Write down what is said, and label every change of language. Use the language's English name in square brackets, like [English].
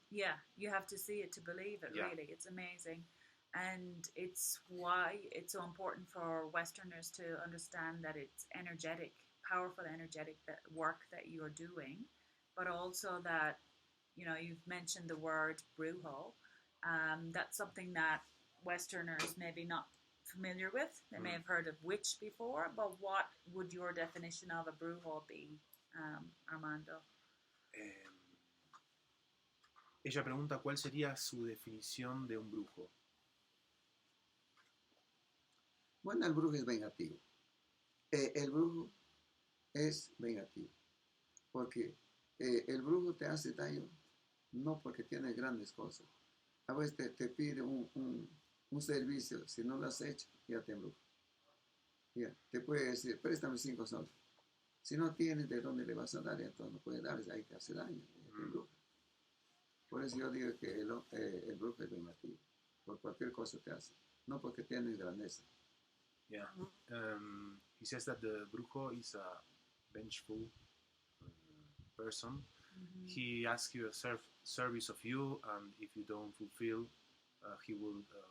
[English] Yeah, you have to see it to believe it. Really, it's amazing, and it's why it's so important for Westerners to understand that it's energetic, powerful, energetic work that you are doing, but also that you've mentioned the word brujo. That's something that Westerners maybe not familiar with. They may have heard of witch before, but what would your definition of a brujo be, Armando? [Spanish] Ella pregunta cuál sería su definición de un brujo. Bueno, el brujo es vengativo. El brujo es vengativo, porque el brujo te hace daño no porque tiene grandes cosas. A veces te pide un servicio, si no lo has hecho, ya te embruja. Te puede decir, préstame 5 soles. Si no tienes de dónde le vas a dar, entonces no puedes darles, ahí te hace daño, te embruja. Por eso yo digo que el brujo es vengativo, por cualquier cosa te hace, no porque tienes grandeza. [English] Yeah, he says that the brujo is a vengeful person. He asks you a service of you, and if you don't fulfill, he will